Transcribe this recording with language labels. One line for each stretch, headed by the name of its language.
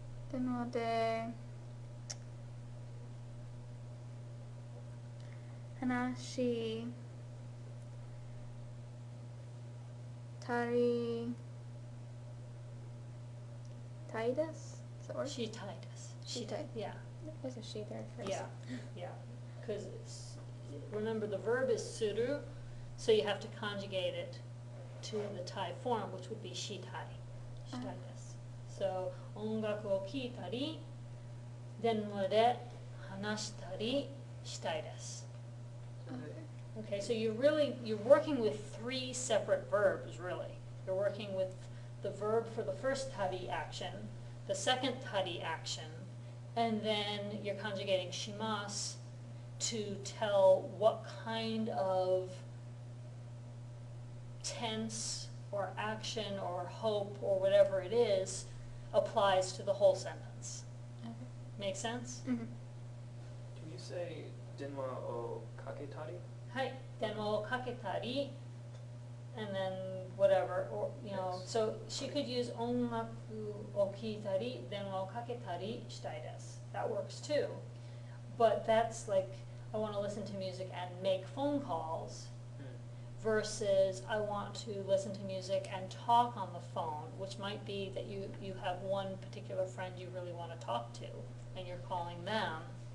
Japanese: 電話で話したりたいです。
English: Is that word?
Japanese: したいです。したい。
English: Yeah. There's a she there first. Yeah, yeah, because remember the verb is suru, so you have to conjugate it to the Thai form, which would be shitai.
Japanese: Shitai desu.
English: So,
Japanese: 音楽を聴いたり、電話で話したりしたいです。
English: Okay, so you're working with three separate verbs, really. You're working with the verb for the first tari action, the second tari action, and then you're conjugating shimas to tell what kind of tense or action or hope or whatever it is applies to the whole sentence. Okay. Make sense? Mhm. Can you say
Japanese: 電話をかけたり? はい、電話をかけたり
English: and then whatever, or, you know, Yes. so she could use
Japanese: 音楽を聴いたり、電話をかけたりしたいです。
English: That works too. But that's like, I want to listen to music and make phone calls versus I want to listen to music and talk on the phone, which might be that you have one particular friend you really want to talk to and you're calling them.